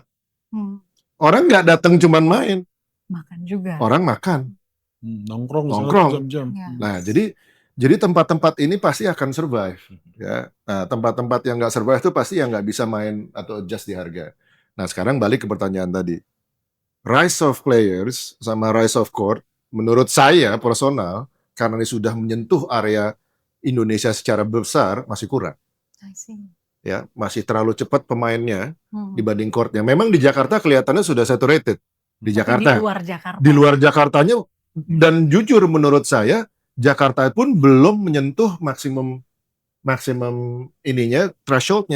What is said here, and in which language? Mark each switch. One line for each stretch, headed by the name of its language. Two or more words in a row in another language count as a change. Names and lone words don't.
Indonesian: Orang nggak datang cuma main, Makan juga. orang makan, nongkrong jam-jam. Nah, jadi tempat-tempat ini pasti akan survive. Ya, nah tempat-tempat yang nggak survive itu pasti yang nggak bisa main atau adjust di harga. Nah, sekarang balik ke pertanyaan tadi,
English: rise of players sama rise of court,
Indonesian: menurut saya personal, karena ini sudah menyentuh area Indonesia secara besar, masih kurang. Ya, masih terlalu cepat pemainnya dibanding courtnya. Memang di Jakarta kelihatannya sudah saturated. Di Jakarta. Di luar Jakarta. Di luar Jakartanya, dan jujur menurut saya, Jakarta pun belum menyentuh maksimum ininya, thresholdnya.